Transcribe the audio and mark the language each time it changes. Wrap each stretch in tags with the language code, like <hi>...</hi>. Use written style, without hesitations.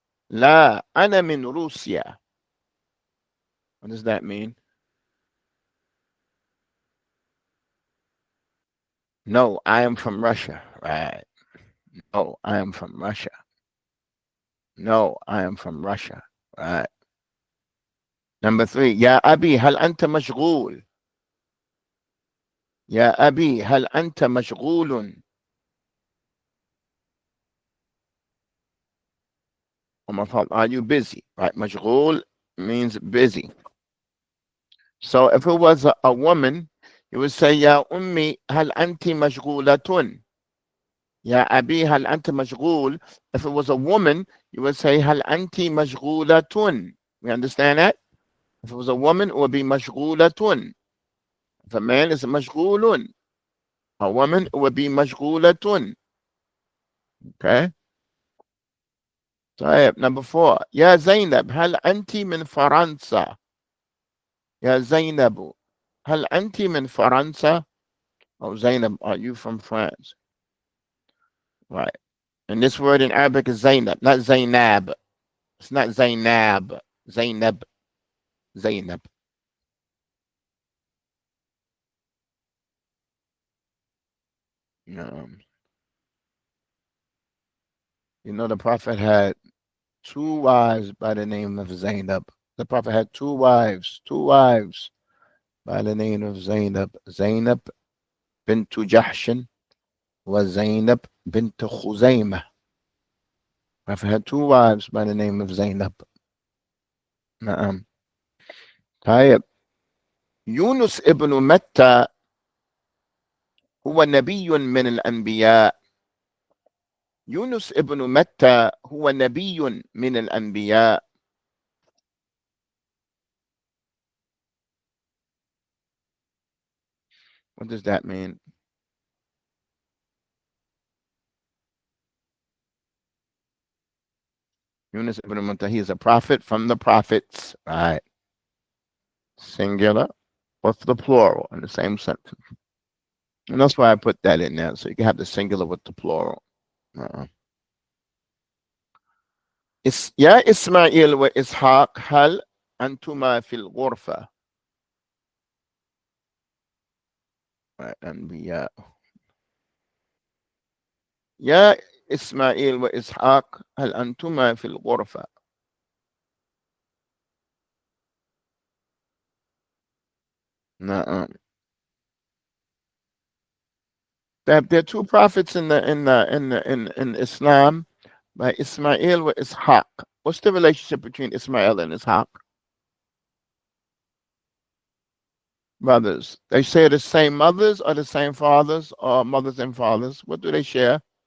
<ar>لا أنا من روسيا. What does that mean?</ar> <en>No, I am from Russia. Right. No, I am from Russia. No, I am from Russia. Right. Number 3.</en> <ar>يا أبي هل أنت مشغول؟ يا أبي هل أنت مشغول؟ Are you busy?</ar> <en>Right. مشغول means busy.</en> <ar>So if it was a woman, you would say يا أمي هل أنت مشغولة؟ يا أبي هل أنت مشغول?</ar> <en>If it was a woman, you would say هل أنت مشغولة? We understand that? If it was a woman, it would be مشغولة. If a man is مشغول, a woman, it would be مشغولة. Okay? طيب, number 4.</en> <ar>يا زينب هل أنت من فرنسا؟ يا زينب هل أنت من فرنسا؟ Oh, Zainab, are you from France?</ar> <en>Right. And this word in Arabic is Zainab, not Zainab. It's not Zainab. Zainab. Zainab. Um, the Prophet had 2 wives by the name of Zainab. The Prophet had 2 wives by the name of Zainab. Zainab bint Jahshin was Zainab bint Khuzaymah. Prophet had 2 wives by the name of Zainab.</en> <ar>نعم. طيب. يونس ابن متى هو نبي من الأنبياء. يونس ابن متى هو نبي من الأنبياء.</ar> <en>What does that mean? Yunus ibn Muttah, he is a prophet from the prophets, right? Singular with the plural in the same sentence. And that's why I put that in there, so you can have the singular with the plural.</en> <ar>يا إسماعيل وإسحاق هل أنتما في الغرفة؟ الأنبياء. يا إسماعيل وإسحاق هل أنتما في الغرفة؟ نعم.</ar> <en>There are 2 prophets in Islam, by Ismail with Ishaq. What's the relationship between Ismail and Ishaq? Brothers. They share the same mothers or the same fathers, or mothers and fathers. What do they share?</en>